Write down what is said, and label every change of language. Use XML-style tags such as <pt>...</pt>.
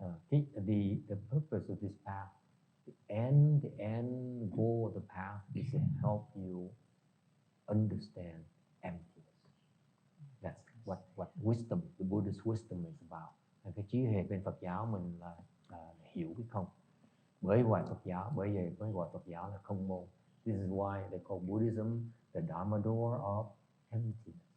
<en>The purpose of this path, the end goal of the path is to help you understand emptiness. That's what wisdom, the Buddhist wisdom is about.</en> <vi>Cái trí huệ bên Phật giáo mình là hiểu cái không. Bởi vậy mới gọi Phật giáo là không môn.</vi> <en>This is why they call Buddhism the Dharma door of emptiness.</en>